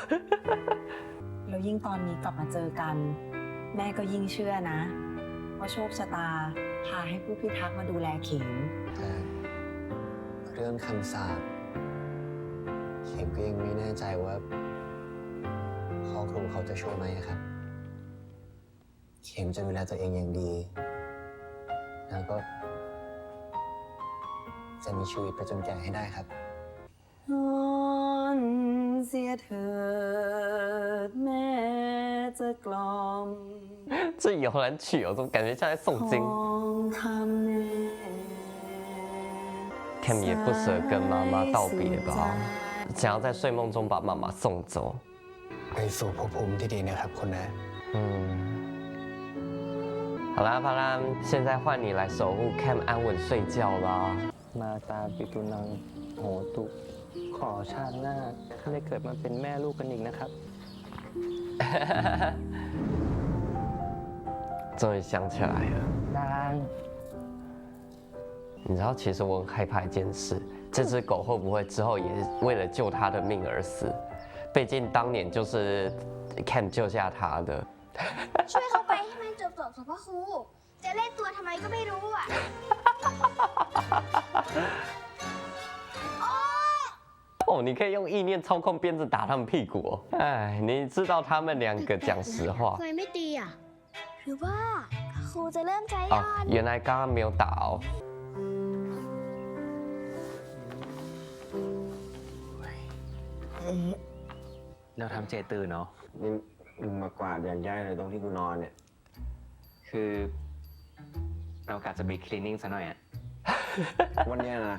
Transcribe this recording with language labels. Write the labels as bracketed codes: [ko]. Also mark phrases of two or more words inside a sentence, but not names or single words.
[th] แล้วยิ่งตอนนี้กลับมาเจอกัน แม่ก็ยิ่งเชื่อนะ ว่าโชคชะตาพาให้ผู้พิทักษ์มาดูแลเข็ม แต่เรื่องคำสาปเข็มก็ยังไม่แน่ใจว่าพ่อครูเขาจะช่วยไหมครับ เข็มจะดูแลตัวเองอย่างดี แล้วก็จะมีชีวิตไปจนแก่ให้ได้ครับ นอนเสียเถิดแม่จะกล่อม [zh] 这摇篮曲哦，怎么感觉像在诵经 [th] ของคำแน่ [zh] ？Cam 也不舍跟妈妈道别吧，想要在睡梦中把妈妈送走。 [th] ไปสู่ภพภูมิที่ดีนะครับคุณนะ [zh] 嗯，好啦，帕拉，现在换你来守护 Cam 安稳睡觉啦。 [pi] มาตาปิตุนังโหตุ [th] ขอชาติหน้าได้เกิดมาเป็นแม่ลูกกันอีกนะครับ [zh] 终于想起来了。 [th] ดัง [zh] 你知道，其实我很害怕一件事，这只狗会不会之后也为了救它的命而死？毕竟当年就是 Cam 救下它的。 [th] ช่วยเขาไปให้มันจบๆสิพ่อครู จะเล่นตัวทำไมก็ไม่รู้อ่ะ [zh] 哦，你可以用意念操控鞭子打他们屁股哦。哎，你知道他们两个讲实话 [th] ทำไมไม่ตีอ่ะ หรือว่าครูจะเริ่มใจ 哦 อ่อน [zh] 原来刚刚没有打哦。 [th] เราทำเจตื่นเนาะ นี่ มึงมากวาดอย่างใหญ่เลยตรงที่กูนอนเนี่ย คือเรากะจะไปคลีนนิ่งซะหน่อยอ่ะ วันเนี้ยนะ